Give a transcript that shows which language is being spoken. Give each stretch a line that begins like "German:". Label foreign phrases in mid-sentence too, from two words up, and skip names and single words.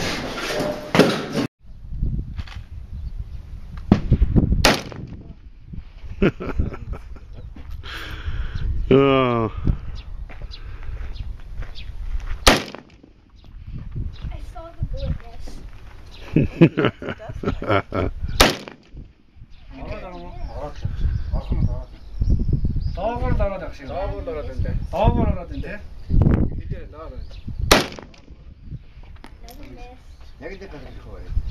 English: Oh. I saw the bullet miss.
Mongolian: Доогуур дараад авах шиг. Доогуур дараад энэ. Доогуур ороод энэ те. Хилээ наар.
English: Another miss.
Mongolian: Яг энэ дээр хөөе.